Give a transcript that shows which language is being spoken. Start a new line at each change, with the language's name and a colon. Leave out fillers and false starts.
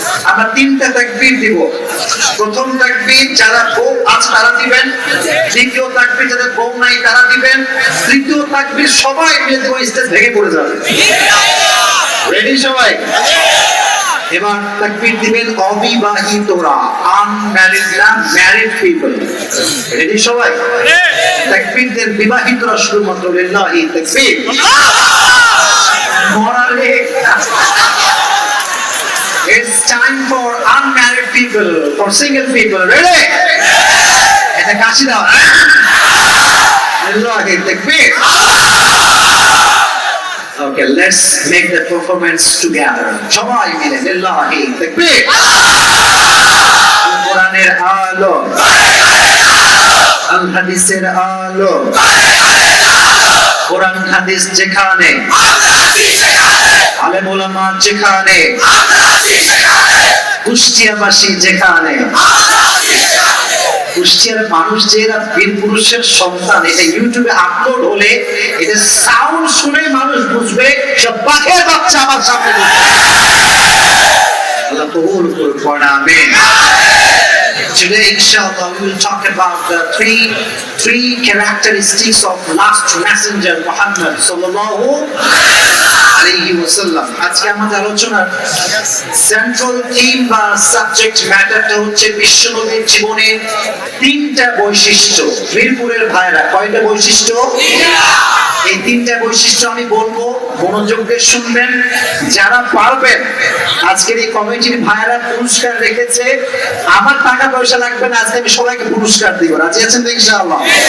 Bangla: আমরা 3টা তাকবীর দিব। প্রথম তাকবীর যারা বউ আজ তারা দিবেন, দ্বিতীয় তাকবীর যাদের বউ নাই তারা দিবেন, তৃতীয় তাকবীর সবাই মিলে দেব, স্টেজ ভেঙে পড়ে যাবে। রেডি সবাই? এবার তাকবীর দিবেন অবিবাহিতরা, আনম্যারিড না,
English: Married people.
Bangla: রেডি সবাই? তাকবীর দেন বিবাহিতরা শুধুমাত্র
Arabic: লিল্লাহি তাকবীর।
English: Morally, it's time for unmarried people, for single people. Ready?
Bangla: এটা কাশি দাও।
Arabic: লিল্লাহি তাকবীর।
English: Okay, let's make the performance together.
Bangla: সবাই মিলে
Arabic: লিল্লাহি তাকবীর।
Bangla: কোরআনের আলো, আল হাদিসের আলো, কোরআন হাদিস যেখানে, আলেম ওলামা যেখানে, কুষ্টিয়াবাসী যেখানে, কুষ্টিয়ার মানুষ যে এরা বীর পুরুষের সন্তান, এটা ইউটিউবে আপলোড হলে এটা সাউন্ড শুনে মানুষ বুঝবে সব বাঘের বাচ্চা আমার সামনে বসে। আল্লাহ কবুল করুন, পড়া আমিন।
English: Today, inshallah, we will talk about the three characteristics of last messenger Muhammad sallallahu alaihi wasallam.
Bangla: আজকে আমাদের আলোচনার সেন্ট্রাল থিম বা সাবজেক্ট ম্যাটারটা হচ্ছে বিশ্বনবীর জীবনের তিনটা বৈশিষ্ট্য। মিরপুরের ভাইরা কয়টা বৈশিষ্ট্য? এই তিনটা বৈশিষ্ট্য আমি বলবো, মনোযোগ দিয়ে শুনবেন। যারা পারবেন, আজকের এই কমিটির ভাইরা পুরস্কার রেখেছে, আমার টাকা পয়সা লাগবে না, আজকে আমি সবাইকে পুরস্কার দিব। রাজি আছেন তো ইনশাআল্লাহ?